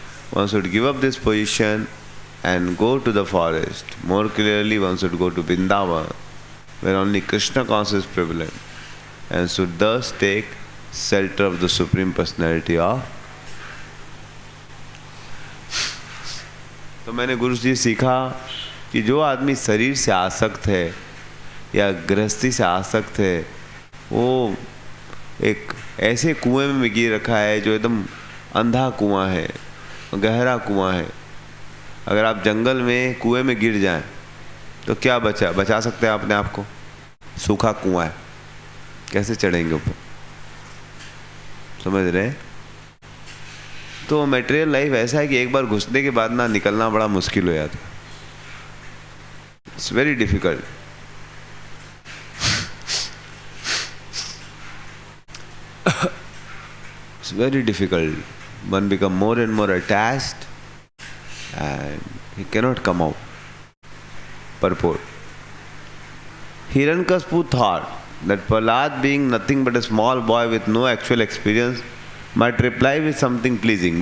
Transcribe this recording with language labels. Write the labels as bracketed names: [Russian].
[English] One should give up this position and go to the forest. More clearly, one should go to Vrindavan, where only Krishna consciousness is prevalent, and should thus take shelter of the Supreme Personality of। [Hindi] तो मैंने गुरु जी सीखा कि जो आदमी शरीर से आसक्त है या गृहस्थी से आसक्त है, वो एक ऐसे कुएं में गिर रखा है जो एकदम अंधा कुआं है, गहरा कुआं है। अगर आप जंगल में कुएं में गिर जाएं तो क्या बचा सकते हैं अपने आप को? सूखा कुआं है, कैसे चढ़ेंगे ऊपर? समझ रहे हैं? तो मटेरियल लाइफ ऐसा है कि एक बार घुसने के बाद ना निकलना बड़ा मुश्किल हो जाता है। [English] It's very difficult. It's very difficult. One become more and more attached and he cannot come out. Purport. Hiranyakashipu thought that Prahlad, being nothing but a small boy with no actual experience, might reply with something pleasing.